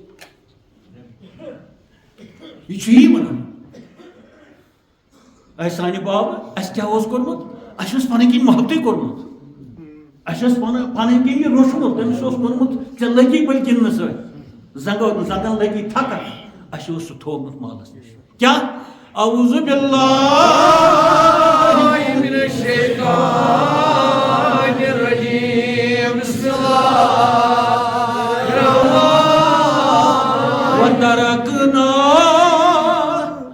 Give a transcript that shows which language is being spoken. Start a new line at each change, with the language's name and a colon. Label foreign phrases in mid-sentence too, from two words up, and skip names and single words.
Kashmiri: یہِ چھُ یی ونان اَسہِ سانہِ بابہٕ اَسہِ کیٛاہ اوس کوٚرمُت اَسہِ اوس پنٕنۍ کِنۍ محبتٕے کوٚرمُت اَسہِ اوس پنٕنۍ کِنۍ یہِ روٚچھمُت تٔمِس اوس ووٚنمُت ژےٚ لگی بٔلۍ گِنٛدنہٕ سۭتۍ زنٛگن لگی تھکن اَسہِ اوس سُہ تھوٚومُت مالس نِش کیٛاہ
Arabic: اعوذ باللہ من الشیطان الرجیم بسم اللہ الرحمن وترکنا